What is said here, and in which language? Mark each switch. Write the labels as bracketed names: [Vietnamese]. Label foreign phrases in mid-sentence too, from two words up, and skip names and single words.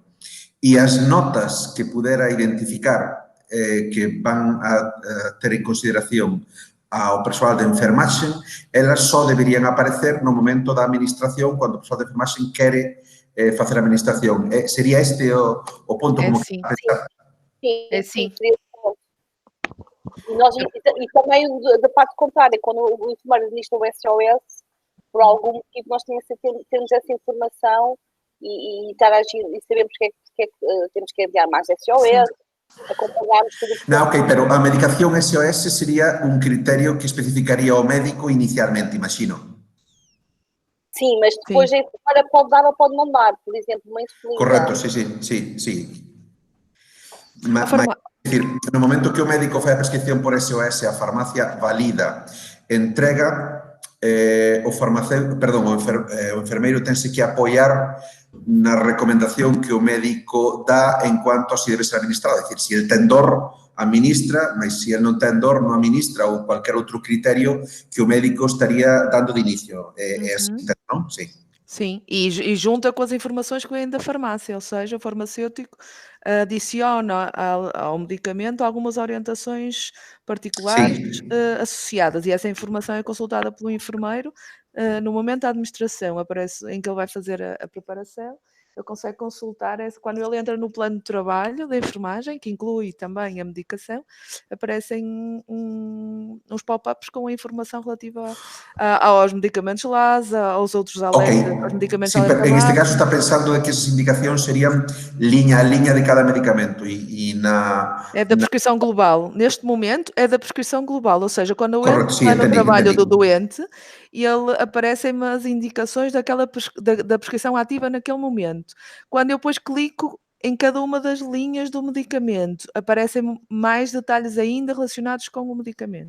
[Galician] E as notas que pudera identificar que van a ter en consideración ao persoal de enfermaxe, elas só deberían aparecer no momento da administración, cando o persoal de enfermaxe quere facer a administración. Sería este o ponto como que a pensar? [Portuguese] Sim. E também da parte contrária, quando o enfermeiro administra o SOS, por algum motivo nós temos essa informação e interagir e sabemos que temos que enviar mais SOS, acompanharmos tudo. Não, [Galician] ok, pero a medicación SOS sería un criterio que especificaría o médico inicialmente, imagino. [Portuguese] Sim, mas depois a enfermeira pode dar ou pode não dar, por exemplo, uma insulina. [Galician] Correcto, sí. [Portuguese] Mas, [Galician] decir, no momento que o médico fai a prescripción por SOS, a farmacia valida, entrega, o enfermeiro tense que apoiar na recomendación que o médico dá en cuanto a si debe ser administrado. É dicir, se el ten dor, administra, mas se el non ten dor, non administra, ou cualquier outro criterio que o médico estaría dando de inicio. [Portuguese] É assim, non? Sí. Sim, e junta com as informações que vêm da farmácia, ou seja, o farmacêutico adiciona ao medicamento algumas orientações particulares associadas, e essa informação é consultada pelo enfermeiro no momento da administração, aparece em que ele vai fazer a preparação, ele consegue consultar, quando ele entra no plano de trabalho da enfermagem, que inclui também a medicação, aparecem uns pop-ups com a informação relativa aos medicamentos LASA, aos outros alertas, aos medicamentos alerta. [Galician] En este caso está pensando que esas indicacións serían liña a liña de cada medicamento [Portuguese] É da prescrição global. Neste momento é da prescrição global, ou seja, quando eu entro no trabalho do doente, aparecem-me as indicações da prescrição ativa naquele momento. Quando eu depois clico em cada uma das linhas do medicamento, aparecem mais detalhes ainda relacionados com o medicamento.